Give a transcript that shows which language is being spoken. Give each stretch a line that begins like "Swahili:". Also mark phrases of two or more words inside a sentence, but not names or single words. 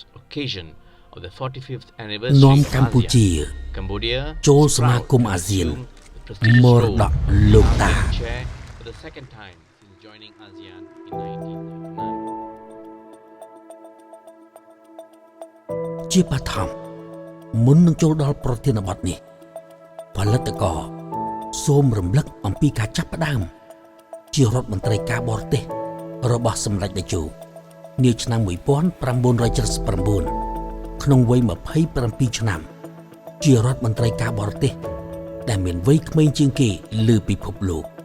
English: occasion of the 45th
Khmer: នាំ
English: anniversary of
Khmer: កម្ពុជា
English: ASEAN, Cambodia
Khmer: ចូល
English: is
Khmer: សមា
English: proud
Khmer: គម
English: to
Khmer: អាស៊ាន
English: assume the prestigious
Khmer: មរ
English: role
Khmer: ត
English: of
Khmer: កលោកតា
English: outgoing chair for the second time since joining ASEAN in 1999.
Khmer: ជាបឋមមុននឹងចូលដល់ប្រធានបទនេះផលិតករសូមរំលឹកអំពីការចាប់ផ្ដើមជារដ្ឋមន្ត្រីការបរទេសរបស់សម្ដេចតេជោនាឆ្នាំ1979ក្នុងវ័យ27ឆ្នាំជារដ្ឋមន្ត្រីការបរទេសដែលមានវ័យក្មេងជាងគេលើពិភពលោក